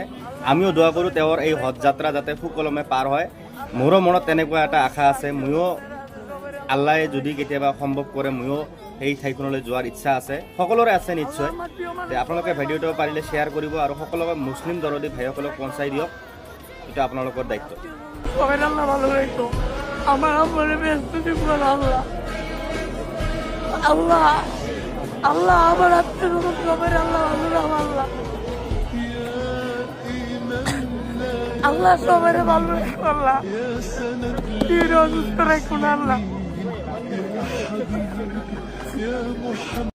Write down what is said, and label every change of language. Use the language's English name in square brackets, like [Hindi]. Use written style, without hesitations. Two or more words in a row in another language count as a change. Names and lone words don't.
[Assamese] আমিও দোৱা কৰোঁ তেওঁৰ এই হজ যাত্ৰা যাতে সুকলমে পাৰ হয়। মোৰো মনত তেনেকুৱা এটা আশা আছে, ময়ো আল্লাহে যদি কেতিয়াবা সম্ভৱ কৰে ময়ো সেই ঠাইখনলৈ যোৱাৰ ইচ্ছা আছে, সকলোৰে আছে নিশ্চয়। আপোনালোকে ভিডিঅ'টো পাৰিলে শ্বেয়াৰ কৰিব আৰু সকলোকে মুছলিম দৰদী ভাইসকলক পਹੁঁচাই দিয়ক, এইটো আপোনালোকৰ দায়িত্ব। [Bangla] আল্লাহ আল্লাহ আমার আল্লাহ সবাই ভালো রাখুন, আল্লাহ অসুস্থ রাখুন আল্লাহ।